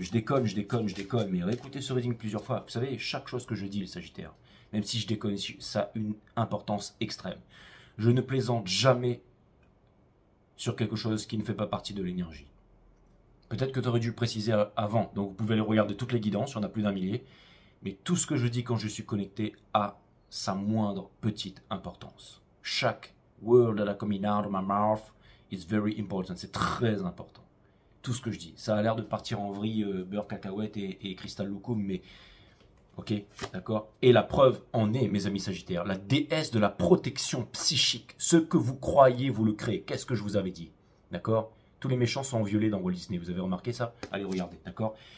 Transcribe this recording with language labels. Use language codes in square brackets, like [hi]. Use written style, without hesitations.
[fr] Je déconne, mais réécoutez ce reading plusieurs fois. Vous savez, chaque chose que je dis, les Sagittaires, même si je déconne, ça a une importance extrême. Je ne plaisante jamais sur quelque chose qui ne fait pas partie de l'énergie. Peut-être que tu aurais dû le préciser avant, donc vous pouvez aller regarder toutes les guidances, il y en a plus d'1 millier. Mais tout ce que je dis quand je suis connecté a sa moindre petite importance. [en] Chaque word that is coming out of my mouth is very important. [fr] C'est très important. Tout ce que je dis. Ça a l'air de partir en vrille, beurre, cacahuète et cristal loukoum, mais ok, d'accord. Et la preuve en est, mes amis Sagittaires, la déesse de la protection psychique. Ce que vous croyez, vous le créez. Qu'est-ce que je vous avais dit, d'accord? Tous les méchants sont en violet dans Walt Disney. Vous avez remarqué ça? Allez, regardez, d'accord?